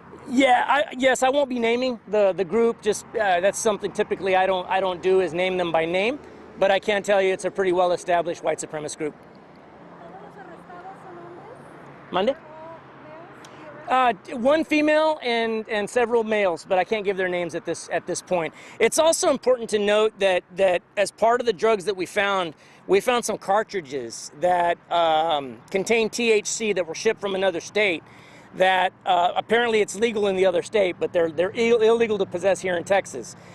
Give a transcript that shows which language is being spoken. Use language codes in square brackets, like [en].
[en] Yeah, yes, I won't be naming the group. Just that's something typically I don't do is name them by name, but I can tell you it's a pretty well-established white supremacist group. [es] ¿Todos los arrestados son hombres? Mande? [en] One female and several males, but I can't give their names at this point. It's also important to note that as part of the drugs that we found some cartridges that contain THC that were shipped from another state. That apparently it's legal in the other state, but they're illegal to possess here in Texas.